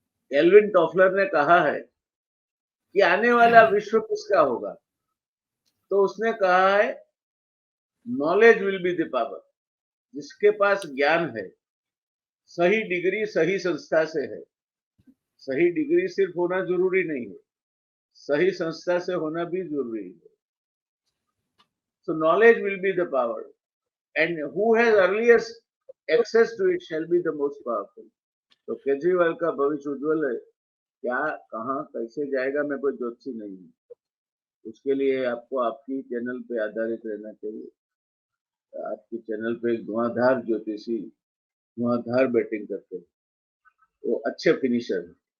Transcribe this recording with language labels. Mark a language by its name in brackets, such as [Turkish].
[Hindi] Alvin Toffler ने कहा है कि आने वाला विश्व किसका होगा, तो उसने कहा है [English] Knowledge will be the power. [Hindi] जिसके पास ज्ञान है, सही डिग्री सही संस्था से है। सही डिग्री सिर्फ होना जरूरी नहीं है, सही संस्था से होना भी जरूरी है। [English] So knowledge will be the power, and who has earliest access to it shall be the most powerful. [Hindi] तो केजरीवाल का भविष्य उज्जवल है। क्या, कहाँ, कैसे जाएगा, मैं कोई ज्योतिषी नहीं हूँ। उसके लिए आपको आपकी चैनल पे आधारित रहना चाहिए। आपकी चैनल पे एक धुआंधार ज्योतिषी धुआंधार बैटिंग करते हैं, वो अच्छे फिनिशर हैं।